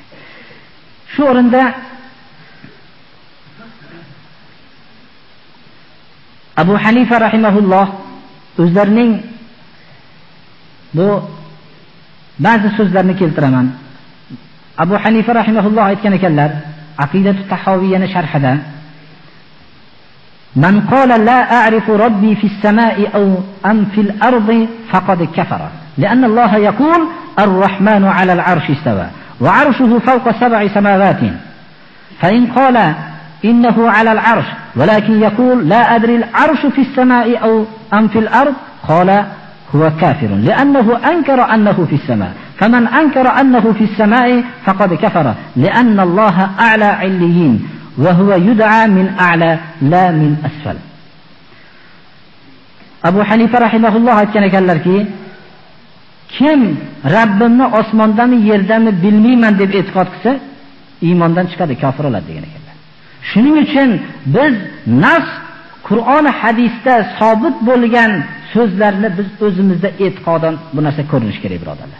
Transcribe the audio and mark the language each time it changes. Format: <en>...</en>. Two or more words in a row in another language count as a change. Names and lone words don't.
<uz>Shu o'rinda Abu Hanifa rahimahulloh o'zlarining bu ba'zi so'zlarni keltiraman. Abu Hanifa rahimahulloh aytgan ekanlar, Aqidatu Tahawiyani sharhida:</uz> <ar>"من قال لا أعرف ربي في السماء أو أم في الأرض فقد كفر. لأن الله يقول الرحمن على العرش استوى وعرشه فوق سبع سماوات. فإن قال إنه على العرش ولكن يقول لا أدري العرش في السماء أو أم في الأرض قال هو كافر لأنه أنكر أنه في السماء فمن أنكر أنه في السماء فقد كفر لأن الله أعلى عليين وهو يدعى من أعلى لا من أسفل." أبو حنيفة رحمه الله كان يقول</ar> <uz>kim Rabbimni osmondami yerdami bilmayman deb e'tiqod qilsa iymondan chiqadi, kofir bo'ladi degan ekanlar. Shuning uchun biz nas Qur'oni hadisda sobit bo'lgan so'zlarni biz o'zimizda e'tiqodan bu narsa ko'rinish kerak, birodarlar.</uz>